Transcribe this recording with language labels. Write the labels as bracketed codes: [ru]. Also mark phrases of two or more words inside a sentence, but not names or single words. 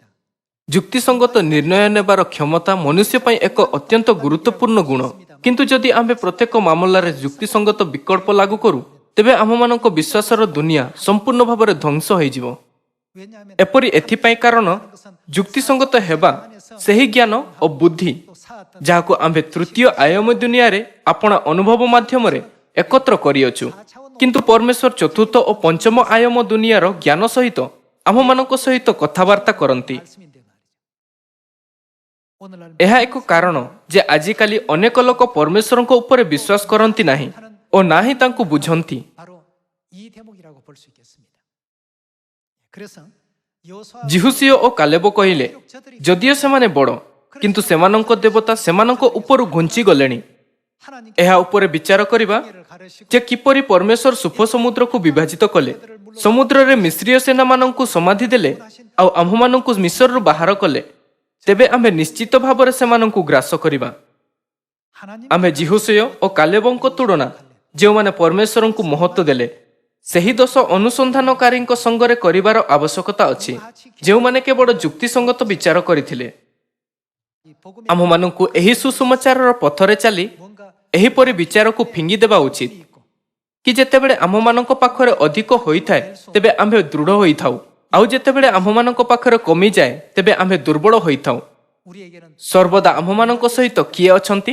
[or] ଯୁକ୍ତିସଙ୍ଗତ ନିର୍ଣ୍ଣୟ ନେବାର କ୍ଷମତା ମନୁଷ୍ୟ ପାଇଁ ଏକ ଅତ୍ୟନ୍ତ ଗୁରୁତ୍ୱପୂର୍ଣ୍ଣ ଗୁଣ। କିନ୍ତୁ ଯଦି ଆମ୍ଭେ ପ୍ରତ୍ୟେକ ମାମଲାରେ ଯୁକ୍ତିସଙ୍ଗତ ବିକଳ୍ପ ଲାଗୁ କରୁ, ତେବେ ଆମମାନଙ୍କ ବିଶ୍ୱାସର ଦୁନିଆ ସମ୍ପୂର୍ଣ୍ଣ ଭାବରେ ଧ୍ୱଂସ ହୋଇଯିବ। [ko] 왜냐하면 [or] ଏପରି ଏଥିପାଇଁ କାରଣ ଯୁକ୍ତିସଙ୍ଗତ ହେବା ସେହି ଜ୍ଞାନ ଓ ବୁଦ୍ଧି [ko] 또 쌓았던 [or] ଯାହାକୁ ଆମ୍ଭେ ତୃତୀୟ ଆୟାମ ଦୁନିଆରେ ଆପଣା ଅନୁଭବ ମାଧ୍ୟମରେ ଏକତ୍ର କରିଅଛୁ। କିନ୍ତୁ ପରମେଶ୍ୱର ଚତୁର୍ଥ ଓ ପଞ୍ଚମ ଆୟାମ ଦୁନିଆର ଜ୍ଞାନ ସହିତ ଆମମାନଙ୍କ ସହିତ କଥାବାର୍ତ୍ତା କରନ୍ତି। [ko] 말씀인데 말이죠. 오늘날 [or] ଏହା ଏକ କାରଣ ଯେ ଆଜିକାଲି ଅନେକ ଲୋକ ପରମେଶ୍ୱରଙ୍କ ଉପରେ ବିଶ୍ୱାସ କରନ୍ତି ନାହିଁ ଓ ନା ହିଁ ତାଙ୍କୁ ବୁଝନ୍ତି। [ko] 바로 이 대목이라고 볼 수 있겠습니다. 그래서 여호수아 [or] ଜିହୁସିଓ ଓ କାଲେବ କହିଲେ, ଯଦିଓ ସେମାନେ ବଡ଼, କିନ୍ତୁ ସେମାନଙ୍କ ଦେବତା ସେମାନଙ୍କ ଉପରୁ ଘୁଞ୍ଚି ଗଲେଣି। [ko] 하나님께 [or] ଏହା ଉପରେ ବିଚାର କରିବା [ko] 를 가르치고 [or] ଯେ କିପରି ପରମେଶ୍ୱର ସୁଫ ସମୁଦ୍ରକୁ ବିଭାଜିତ କଲେ, ସମୁଦ୍ରରେ ମିଶ୍ରୀୟ ସେନାମାନଙ୍କୁ ସମାଧି ଦେଲେ ଆଉ ଆମ୍ଭମାନଙ୍କୁ ମିଶ୍ରରୁ ବାହାର କଲେ, ତେବେ ଆମ୍ଭେ ନିଶ୍ଚିତ ଭାବରେ ସେମାନଙ୍କୁ ଗ୍ରାସ କରିବା। [ko] 하나님 [or] ଆମ୍ଭେ ଜିହୁସିଓ ଓ କାଲେବଙ୍କ ତୁଳନା ଯେଉଁମାନେ ପରମେଶ୍ୱରଙ୍କୁ ମହତ୍ତ୍ୱ ଦେଲେ, ସେହି 10 ଅନୁସନ୍ଧାନକାରୀଙ୍କ ସଙ୍ଗରେ କରିବାର ଆବଶ୍ୟକତା ଅଛି ଯେଉଁମାନେ କେବଳ ଯୁକ୍ତିସଙ୍ଗତ ବିଚାର କରିଥିଲେ। [ko] 이 복음의 [or] ଆମ୍ଭମାନଙ୍କୁ ଏହି ସୁସମାଚାରର ପଥରେ ଚାଲି [ko] 뭔가 [or] ଏହିପରି ବିଚାରକୁ ଫିଙ୍ଗି ଦେବା ଉଚିତ [ko] 있고 [or] କି ଯେତେବେଳେ ଆମ୍ଭମାନଙ୍କ ପାଖରେ ଅଧିକ ହୋଇଥାଏ ତେବେ ଆମ୍ଭେ ଦୃଢ଼ ହୋଇଥାଉ, ଆଉ ଯେତେବେଳେ ଆମ୍ଭମାନଙ୍କ ପାଖରେ କମିଯାଏ ତେବେ ଆମ୍ଭେ ଦୁର୍ବଳ ହୋଇଥାଉ। [ko] 우리에게는 [or] ସର୍ବଦା ଆମ୍ଭମାନଙ୍କ ସହିତ କିଏ ଅଛନ୍ତି?